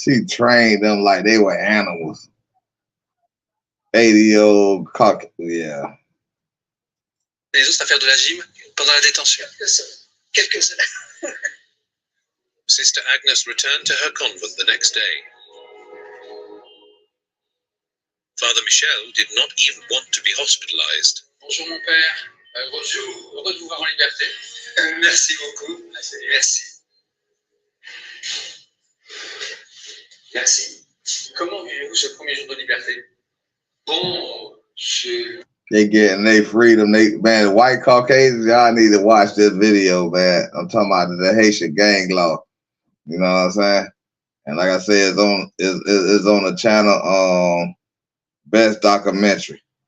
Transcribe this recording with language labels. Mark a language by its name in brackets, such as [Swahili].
[English] She trained them like they were animals. 80-year-old cock, yeah. [French] Les autres à faire de la gym pendant la détention. Quelques-uns. [English] Sister Agnes returned to her convent the next day. Father Michel did not even want to be hospitalized. [French] Bonjour mon père. Bonjour. Heureux de vous voir en liberté. Merci beaucoup. Merci. Merci. Comment vivez-vous ce premier jour de liberté? Bon, [English] They getting their freedom. Man, white Caucasians, y'all need to watch this video, man. I'm talking about the Haitian gang law. You know what I'm saying? And like I said, it's on the channel Best Documentary.